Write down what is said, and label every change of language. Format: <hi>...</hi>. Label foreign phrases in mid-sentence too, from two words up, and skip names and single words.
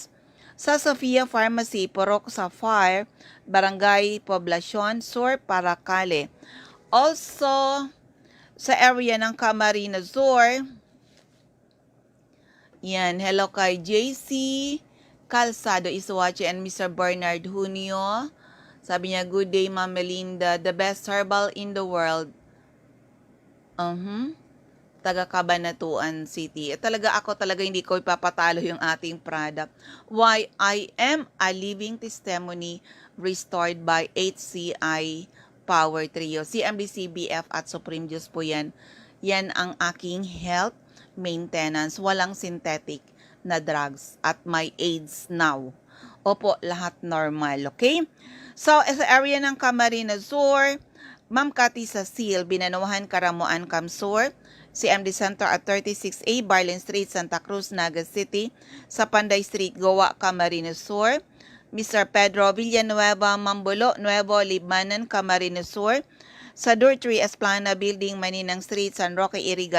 <tl>Sa Sofia Pharmacy, Purok Sapphire, Barangay Poblacion Sur, Paracale. Also, sa area ng Camarines Sur, yan, hello kay JC Calzado Isuache and Mr. Bernard Junio. Sabi niya,</tl> <en>good day, Ma'am Melinda, the best herbal in the world.</en> <tl>Taga Cabanatuan City. Ako talaga hindi ko ipapatalo yung ating product.</tl> <en>Why? I am a living testimony restored by HCI Power Trio.</en> <tl>CMDC, BF at Supreme Juice po yan. Yan ang aking</tl> <en>health maintenance.</en> <tl>Walang synthetic na drugs at may AIDS now. Opo, lahat normal. Okay? So, sa area ng Camarines Sur, Ma'am Cathy Cecil, Binanuhan, Karamuan, Kamsur, CMD Center at 36A, Barlin Street, Santa Cruz, Naga City, sa Panday Street, Goa, Camarines Sur, Mr. Pedro Villanueva, Mambulo, Nuevo, Libmanan, Camarines Sur, sa Dortry Esplana Building, Maninang Street, San Roque, Iriga</tl>